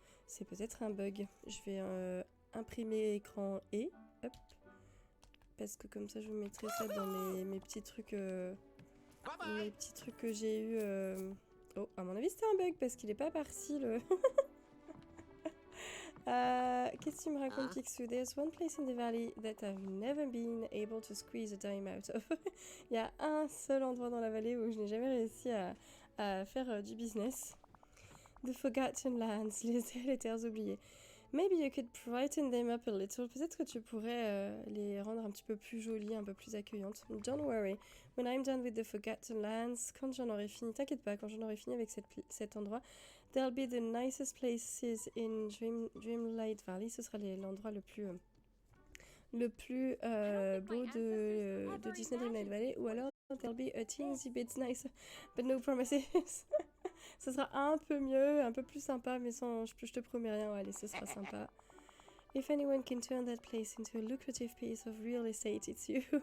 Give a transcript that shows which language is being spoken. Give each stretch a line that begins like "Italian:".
French: C'est peut-être un bug. Je vais imprimer écran et... Hop. Parce que comme ça, je mettrai ça dans mes petits trucs... mes petits trucs que j'ai eu... Oh, à mon avis, c'était un bug parce qu'il est pas parti, le... Qu'est-ce que tu me racontes, Picsou?
English: There's one place in the valley that I've never been able to squeeze a dime out of.
French: Il y a un seul endroit dans la vallée où je n'ai jamais réussi à faire du business.
English: The Forgotten Lands,
French: les terres oubliées.
English: Maybe you could brighten them up a little.
French: Peut-être que tu pourrais les rendre un petit peu plus jolies, un peu plus accueillantes.
English: Don't worry. When I'm done with the Forgotten Lands,
French: quand j'en aurai fini, t'inquiète pas, quand j'en aurai fini avec cet endroit,
English: They'll be the nicest places in Dreamlight Valley.
French: Ce sera l'endroit le plus beau de Disney Dreamlight Valley. Ou alors,
English: they'll be a teensy bit nicer, but no promises.
French: Ce sera un peu mieux, un peu plus sympa, mais sans, je te promets rien. Allez, ce sera sympa.
English: If anyone can turn that place into a lucrative piece of real estate, it's you.